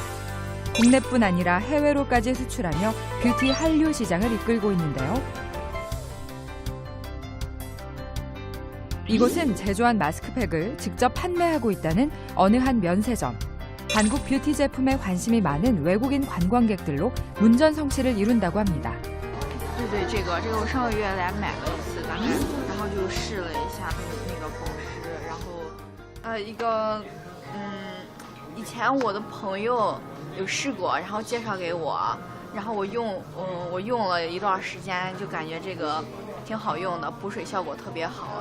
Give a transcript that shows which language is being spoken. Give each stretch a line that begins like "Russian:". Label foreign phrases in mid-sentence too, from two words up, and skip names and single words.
Korean: 국내뿐 아니라 해외로까지 수출하며 뷰티 한류 시장을 이끌고 있는데요. 이곳은 제조한 마스크팩을 직접 판매하고 있다는 어느 한 면세점. 한국 뷰티 제품에 관심이 많은 외국인 관광객들로 문전성시를 이룬다고 합니다.
Chinese: 对，这个我上个月来买了一次，大概，然后就试了一下那个保湿，然后一个以前我的朋友有试过，然后介绍给我，然后我用了一段时间，就感觉这个挺好用的，补水效果特别好。